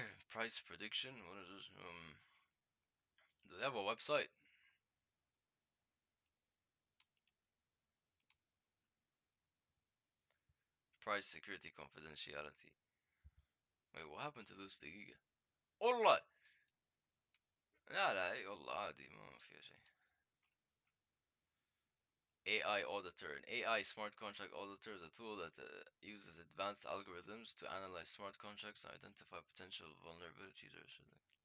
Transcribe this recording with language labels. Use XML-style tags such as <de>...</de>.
<en>Price prediction? What is this? Do they have a website? Price security confidentiality. Wait, what happened to this</en> <ar>دقيقة؟ والله لا لا والله عادي ما فيها شيء.</ar> <en>AI auditor. An AI smart contract auditor is a tool that uses advanced algorithms to analyze smart contracts and identify potential vulnerabilities or something.</en>